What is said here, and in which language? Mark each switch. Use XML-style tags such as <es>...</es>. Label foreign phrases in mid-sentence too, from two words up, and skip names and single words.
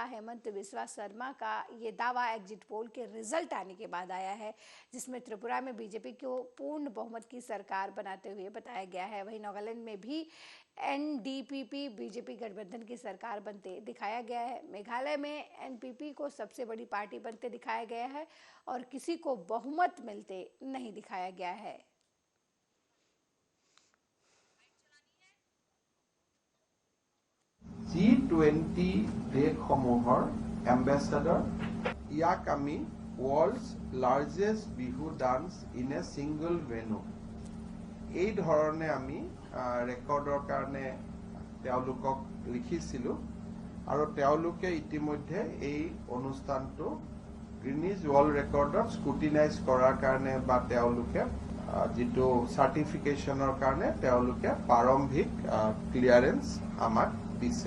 <hi>हेमंत विश्व शर्मा का ये दावा</hi> <en>exit poll</en> <hi>के रिजल्ट आने के बाद आया है, जिसमें त्रिपुरा में बीजेपी को पूर्ण बहुमत की सरकार बनाते हुए बताया गया है। वहीं नागालैंड में भी एनडीपीपी बीजेपी गठबंधन की सरकार बनते दिखाया गया है। मेघालय में एनपीपी को सबसे बड़ी पार्टी बनते दिखाया गया है और किसी को बहुमत मिलते नहीं दिखाया गया है।</hi> <as>G20 দেশসমূহৰ এম্বেছাডৰ ইয়াক আমি</as> <en>world's largest Bihu dance in a single venue</en> <as>এই ধৰণে আমি ৰেকৰ্ডৰ কাৰণে তেওঁলোকক লিখিছিলোঁ আৰু তেওঁলোকে ইতিমধ্যে এই অনুষ্ঠানটো গ্ৰিনিজ ৱৰ্ল্ড ৰেকৰ্ডত স্কুটিনাইজ কৰাৰ কাৰণে বা তেওঁলোকে যিটো চাৰ্টিফিকেশ্যনৰ কাৰণে তেওঁলোকে প্ৰাৰম্ভিক ক্লিয়াৰেন্স আমাক দিছে।</as>